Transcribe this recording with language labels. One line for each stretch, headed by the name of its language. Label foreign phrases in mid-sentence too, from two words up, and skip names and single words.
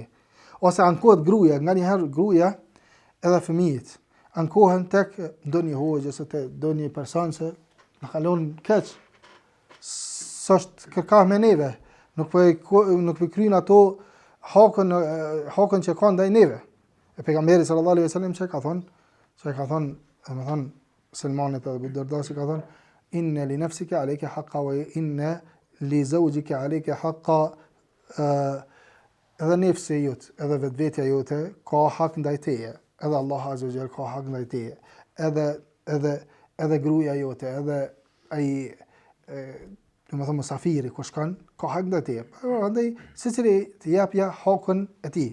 Albanian: Ose ankohet gruaja, nganjëherë gruaja edhe fëmijët ankohen tek ndonjë hoxhë ose tek ndonjë person që na kalon keq. S'është kërkah me neve, nuk po kryen ato hakën që kanë ndaj neve. E pejgamberi
Arabic: صلى الله عليه وسلم
Albanian: çka ka thonë, domethënë Selmanit edhe Abu Darda që ka thonë,
Arabic: إن لنفسك عليك حقا وإن لزوجك عليك حقا,
Albanian: edhe nefsi jot, edhe vetvetja jote ka hak ndaj teje, edhe Allah
Arabic: عز وجل
Albanian: ka hak ndaj teje, edhe gruaja jote, edhe ai domethënë musafiri kur shkon ka hak ndaj teje. Prandaj secili të japja hakun e tij.